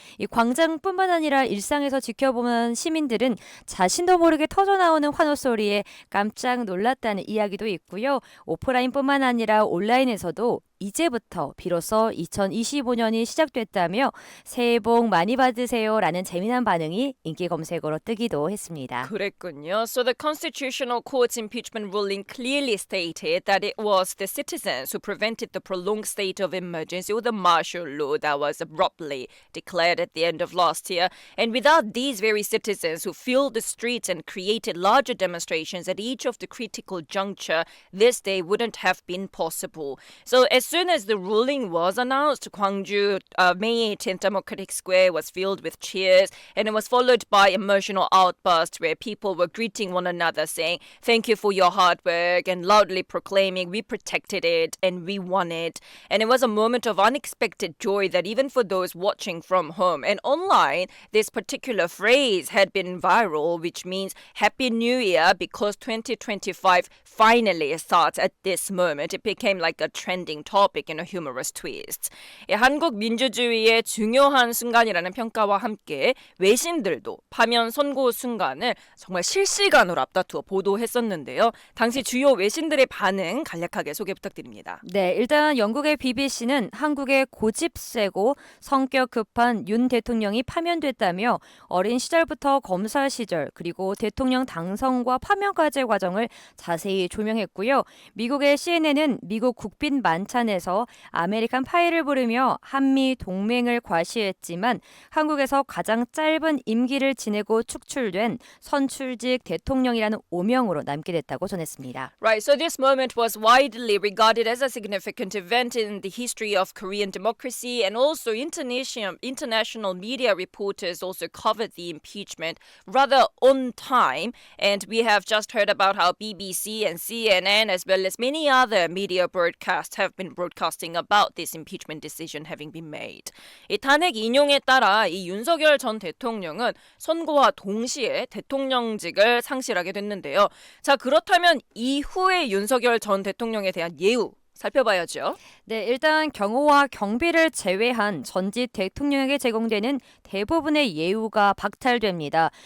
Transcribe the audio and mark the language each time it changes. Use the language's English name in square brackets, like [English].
[Korean] 이 광장뿐만 아니라 일상에서 지켜보는 시민들은 자신도 모르게 터져나오는 환호 소리에 깜짝 놀랐다는 이야기도 있고요. 오프라인뿐만 아니라 온라인에서도 이제부터 비로소 2025년이 시작됐다며 새해 복 많이 받으세요라는 재미난 반응이 인기 검색어로 뜨기도 했습니다. 그랬군요. [English] So the Constitutional Court's impeachment ruling clearly stated that it was the citizens who prevented the prolonged state of emergency or the martial law that was abruptly declared at the end of last year. And without these very citizens who filled the streets and created larger demonstrations at each of the critical juncture, this day wouldn't have been possible. So as soon as the ruling was announced, Gwangju May 18th Democratic Square was filled with cheers, and it was followed by emotional outbursts where people were greeting one another, saying, "Thank you for your hard work," and loudly proclaiming, "We protected it and we won it." And it was a moment of unexpected joy that even for those watching from home and online, this particular phrase had been viral, which means Happy New Year because 2025 finally starts at this moment. It became like a trending topic in a humorous twist. [Korean] 한국 민주주의의 중요한 순간이라는 평가와 함께 외신들도 파면 선고 순간을 정말 실시간으로 앞다투어 보도했었는데요. 당시 주요 외신들의 반응 간략하게 소개 부탁드립니다. 네, 일단 영국의 BBC는 한국의 고집 세고 성격 급한 윤 대통령이 파면됐다며 어린 시절부터 검사 시절 그리고 대통령 당선과 파면까지의 과정을 자세히 조명했고요. 미국의 CNN은 미국 국빈 만찬에서 아메리칸 파이를 부르며 한미 동맹을 과시했지만 한국에서 가장 짧은 임기를 지내고 축출된 선출직 대통령이라는 오명으로 남게 됐다고 전했습니다. [English] Right, so this moment was widely regarded as a significant event in the history of Korean democracy, and also international media reporters also covered the impeachment rather on time. And we have just heard about how BBC and CNN, as well as many other media broadcasts, have been broadcasting about this impeachment decision having been made. [Korean] 이 탄핵 인용에 따라 이 윤석열 전 대통령은 선고와 동시에 대통령직을 상실하게 됐는데요. 자, 그렇다면 이후에 윤석열 전 대통령에 대한 예우 살펴봐야죠. 네, 일단 경호와 경비를 제외한 전직 대통령에게 제공되는 대부분의 예우가 박탈됩니다.